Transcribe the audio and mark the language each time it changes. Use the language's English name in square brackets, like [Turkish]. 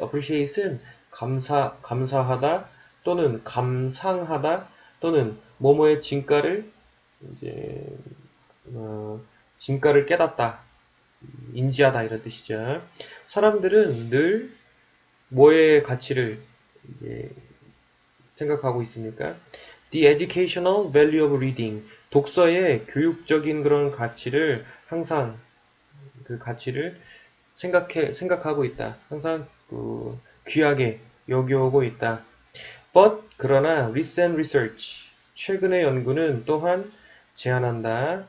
[Korean] appreciate은 감사하다 또는 감상하다 또는 뭐뭐의 진가를 이제 진가를 깨닫다, 인지하다 이런 뜻이죠. 사람들은 늘 뭐의 가치를 이제 생각하고 있습니까? [English] The educational value of reading. [Korean] 독서의 교육적인 그런 가치를 항상 그 가치를 생각하고 있다. 항상 귀하게 여겨오고 있다. But 그러나 [English] recent research [Korean] 최근의 연구는 또한 제안한다.